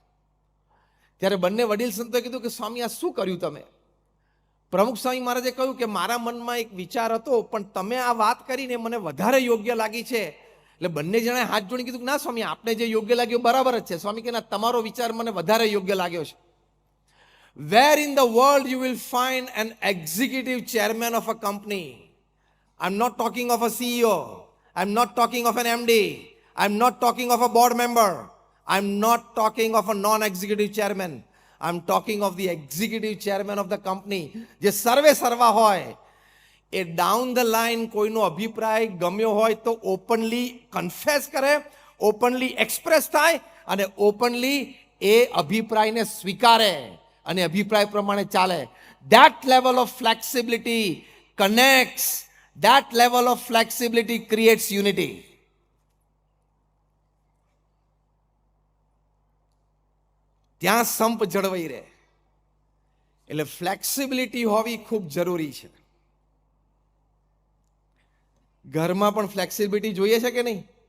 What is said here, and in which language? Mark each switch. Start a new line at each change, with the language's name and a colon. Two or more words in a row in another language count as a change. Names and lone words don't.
Gujarati: ત્યારે બંને વડીલ સંતોએ કીધું કે સ્વામી આ શું કર્યું તમે? પ્રમુખ સ્વામી મહારાજે કહ્યું કે મારા મનમાં એક વિચાર હતો પણ તમે આ વાત કરીને મને વધારે યોગ્ય લાગી છે. એટલે બંને જણાએ હાથ જોડી કીધું કે ના સ્વામી, આપને જે યોગ્ય લાગ્યું બરાબર જ છે. સ્વામી કે ના, તમારો વિચાર મને વધારે યોગ્ય લાગ્યો છે.
English: Where in the world you will find an executive chairman of a company? I'm not talking of a CEO. I'm not talking of an MD. I'm not talking of a board member. I'm not talking of a non-executive chairman. I'm talking of the executive chairman of the company.
Gujarati: જે સર્વે સર્વા હોય એ
English: down the line
Gujarati: કોઈનો અભિપ્રાય ગમ્યો હોય તો
English: openly confess
Gujarati: કરે,
English: openly express
Gujarati: થાય અને ઓપનલી એ અભિપ્રાયને સ્વીકારે અને અભિપ્રાય પ્રમાણે ચાલે.
English: That level of flexibility connects. That level of flexibility creates unity.
Gujarati: ત્યાં સંપ જળવાઈ રહે. એટલે ફ્લેક્સિબિલિટી હોવી ખૂબ જરૂરી છે. ઘરમાં પણ ફ્લેક્સિબિલિટી જોઈએ છે કે નહીં?